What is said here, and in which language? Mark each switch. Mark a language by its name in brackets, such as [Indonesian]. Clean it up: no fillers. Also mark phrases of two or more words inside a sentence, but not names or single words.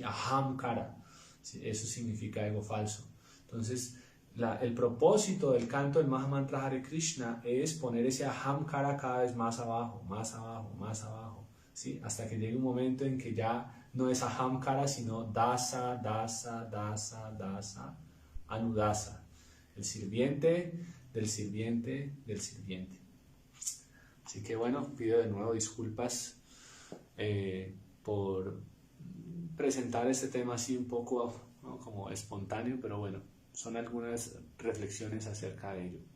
[Spanish] Ahamkara, ¿sí? Eso significa ego falso. Entonces, el propósito del canto del Mahamantra Hare Krishna es poner ese ahamkara cada vez más abajo, más abajo, más abajo, ¿sí? Hasta que llegue un momento en que ya no es ahamkara, sino [Sanskrit] दास दास दास दास अनुदास, [Spanish] el sirviente del sirviente del sirviente. Así que bueno, pido de nuevo disculpas por presentar este tema así un poco, ¿no?, como espontáneo, pero bueno, son algunas reflexiones acerca de ello.